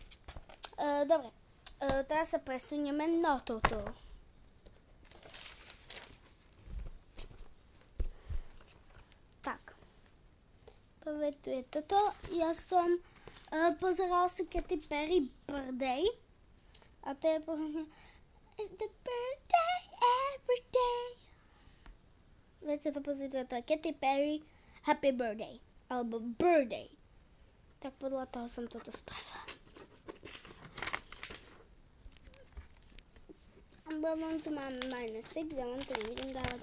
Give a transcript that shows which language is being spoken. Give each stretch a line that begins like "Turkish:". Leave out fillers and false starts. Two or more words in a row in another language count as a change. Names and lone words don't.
Slovak: Dobre, teraz sa presunieme na toto. Tak. Prvé tu je toto. Ja som pozerala si Katy Perry Birthday. A to je povedne
English: The birthday every day.
Slovak: Viete to pozrieť, to je Katy Perry Happy Birthday. Alebo Birthday. Tak podľa toho som toto spravila. Potom tu máme -6, ja vám to nebudem dávať.